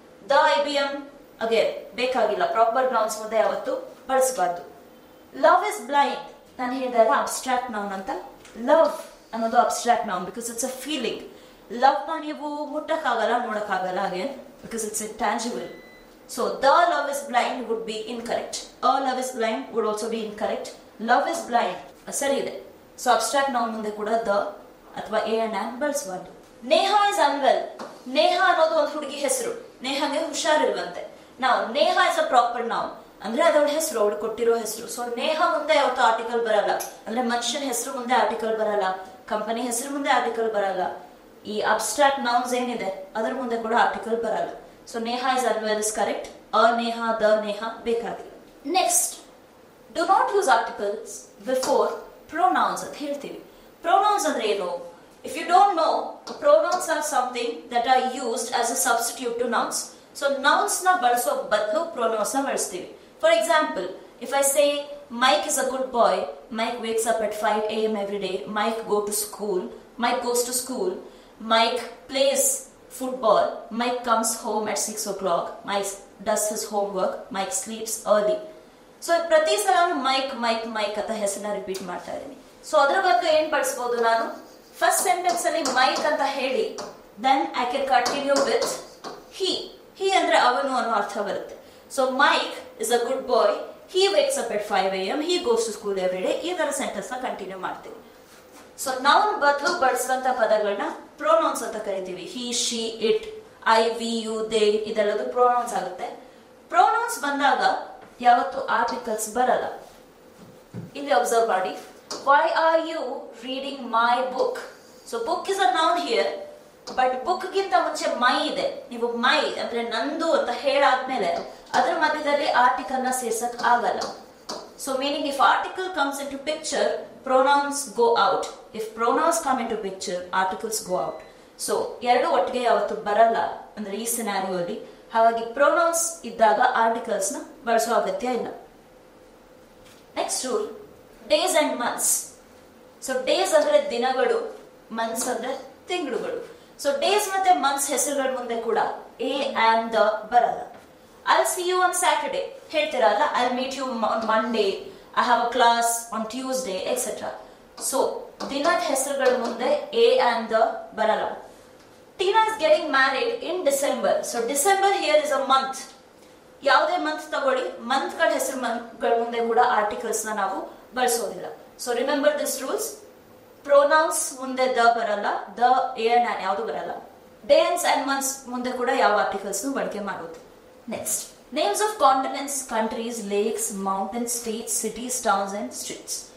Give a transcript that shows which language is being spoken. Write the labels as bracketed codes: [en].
[kn] The IBM ಅದೇ ಬೇಕಾಗಿಲ್ಲ. Proper nouns ಮುಂದೆ ಯಾವತ್ತು ಬಳಸಬಾರ್ದು. [en] love is blind, [kn] ನಾನು ಹೇಳಿದಾಗ [en] Abstract noun ಅಂತ. Love ಅನ್ನೋದು abstract noun because it's a feeling. [kn] Love ನ ನೀವು ಮುಟ್ಟಕ್ಕಾಗಲ್ಲ, ನೋಡಕ್ಕಾಗಲ್ಲ, [en] Again because it's intangible. So the love is blind would be incorrect. A love is blind would also be incorrect. Love is blind [kn] ಸರಿ ಇದೆ. So abstract noun ಮುಂದೆ ಕೂಡ the ಅಥವಾ A and on ಬಳಸಬಾರ್ದು. [en] Neha is unwell. [kn] Neha ಅನ್ನೋದು ಒಂದು ಹುಡುಗಿ ಹೆಸರು. ನೇಹಾಗೆ ಹುಷಾರಿಲ್ವಂತೆ. ನಾವು [en] Neha is a proper noun [kn] ಅಂದ್ರೆ ಅದವಳ ಹೆಸರು, ಅವಳು ಕೊಟ್ಟಿರೋ ಹೆಸರು. ಸೊ ನೇಹಾ ಮುಂದೆ ಯಾವತ್ತು ಆರ್ಟಿಕಲ್ ಬರಲ್ಲ. ಅಂದ್ರೆ ಮನುಷ್ಯನ ಹೆಸರು ಮುಂದೆ ಆರ್ಟಿಕಲ್ ಬರಲ್ಲ, ಕಂಪನಿ ಹೆಸರು ಮುಂದೆ ಆರ್ಟಿಕಲ್ ಬರಲ್ಲ. ಈ ಅಬ್ಸ್ಟ್ರಾಕ್ಟ್ ನೌನ್ಸ್ ಏನಿದೆ ಅದರ ಮುಂದೆ ಕೂಡ ಆರ್ಟಿಕಲ್ ಬರಲ್ಲ. [en] So Neha is unwell is correct. A Neha, the Neha ಬೇಕಾಗಿಲ್ಲ. Next, do not use articles before pronouns [kn] ಅಂತ ಹೇಳ್ತೀವಿ. ಪ್ರೊನೌನ್ಸ್ ಅಂದ್ರೆ ಏನು? [en] If you don't know, pronouns are something that are used as a substitute to nouns. So [kn] nouns na ಬಳಸೋ ಬದಲು pronouns na ಬಳಸ್ತೀವಿ. [en] For example, if I say Mike is a good boy, Mike wakes up at 5 a.m. every day, Mike goes to school, Mike plays football, Mike comes home at 6 o'clock, Mike does his homework, Mike sleeps early. [kn] So ಪ್ರತಿ ಸಲ mic ಅಂತ ಹೆಸರನ್ನ repeat ಮಾಡ್ತಾ ಇದ್ದೀನಿ. So ಅದರ ಬಗ್ಗೆ ಏನ್ ಬಳಸಬಹುದು ನಾನು? ಫಸ್ಟ್ ಸೆಂಟೆನ್ಸ್ ಅಲ್ಲಿ ಮೈಕ್ ಅಂತ ಹೇಳಿ [en] then I can continue with he [kn] ಅಂದ್ರೆ ಅವನು ಅನ್ನೋ ಅರ್ಥ ಬರುತ್ತೆ. [en] So Mike is a good boy, he wakes up at 5 a.m, he goes to school every day. [kn] ಈ ತರ ಸೆಂಟೆನ್ಸ್ ನ ಕಂಟಿನ್ಯೂ ಮಾಡ್ತೀವಿ. ಸೊ ನೌನ್ ಬದಲು ಬಳಸುವಂತ ಪದಗಳನ್ನ ಪ್ರೊನೌನ್ಸ್ ಅಂತ ಕರಿತೀವಿ. [en] he, she, it, I, we, you, they [kn] ಇದೆಲ್ಲದು pronounce ಆಗುತ್ತೆ. ಪ್ರೊನೌನ್ಸ್ ಬಂದಾಗ ಯಾವತ್ತು ಆರ್ಟಿಕಲ್ಸ್ ಬರಲ್ಲ. ಇಲ್ಲಿ ಅಬ್ಸರ್ವ್ ಮಾಡಿ. [en] Why are you reading my book? So book is a noun here, but book [kn] ಗಿಂತ ಮುಂಚೆ ಮೈ ಇದೆ. ನೀವು ಮೈ ಅಂದ್ರೆ ನಂದು ಅಂತ ಹೇಳಾದ್ಮೇಲೆ ಅದರ ಮಧ್ಯದಲ್ಲಿ ಆರ್ಟಿಕಲ್ ನ ಸೇರ್ಸಕ್ ಆಗಲ್ಲ. [en] So meaning if article comes into picture, pronouns go out. If pronouns come into picture, articles go out. [kn] So ಎರಡು ಒಟ್ಟಿಗೆ ಯಾವತ್ತು ಬರಲ್ಲ ಅಂದ್ರೆ ಈ ಸಿನಾರಿಯೋ ಅಲ್ಲಿ. ಹಾಗಾಗಿ ಪ್ರೊನೌನ್ಸ್ ಇದ್ದಾಗ ಆರ್ಟಿಕಲ್ಸ್ ನ ಬಳಸೋ ಅಗತ್ಯ ಇಲ್ಲ. [en] Next rule, days and months. So days [kn] ಅಂದ್ರೆ ದಿನಗಳು, [en] months [kn] ಅಂದ್ರೆ ತಿಂಗಳುಗಳು. ಸೊ ಡೇಸ್ ಮತ್ತೆ ಮಂತ್ಸ್ ಹೆಸರುಗಳ ಮುಂದೆ ಕೂಡ ಎ ಅಂಡ್ ದ ಬರಲ್ಲ. [en] I see you on Saturday [kn] ಹೇಳ್ತಿರಲ್ಲ, [en] I meet you on Monday, I have a class on Tuesday etcetera. [kn] So ದಿನದ ಹೆಸರುಗಳ ಮುಂದೆ ಎ ಅಂಡ್ ದ ಬರಲ್ಲ. [en] Tina is getting married in December. So December here is a month. [kn] ಯಾವುದೇ month ತಗೊಳ್ಳಿ, month ಗಳ ಹೆಸರುಗಳ ಮುಂದೆ ಕೂಡ ಆರ್ಟಿಕಲ್ಸ್ ನ ನಾವು ಬಳಸೋದಿಲ್ಲ. [en] So remember this rules. [kn] Pronounce ಮುಂದೆ ದ ಬರಲ್ಲ, ದ ಎ ಯಾವುದು ಬರಲ್ಲ. [en] days and months [kn] ಮುಂದೆ ಕೂಡ ಯಾವ ಆರ್ಟಿಕಲ್ಸ್ ಬಳಕೆ ಮಾಡೋದು. [en] Next, names of continents, countries, lakes, mountains, states, cities, towns and streets.